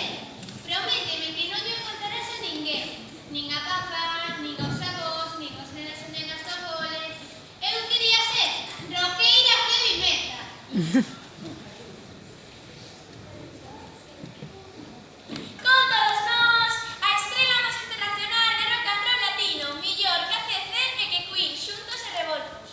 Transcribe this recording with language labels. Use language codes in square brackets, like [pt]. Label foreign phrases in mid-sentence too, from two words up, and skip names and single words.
[gl] Prométeme que non lle contarás a ninguén. Nin a papá, nin aos avós, nin aos nenas e nenas do cole. Eu quería ser roqueira heavy metal. Con todos nós, a estrela máis internacional de [en] rock and roll [gl] latino, millor que ACC e que Queen, xuntos e revoltos.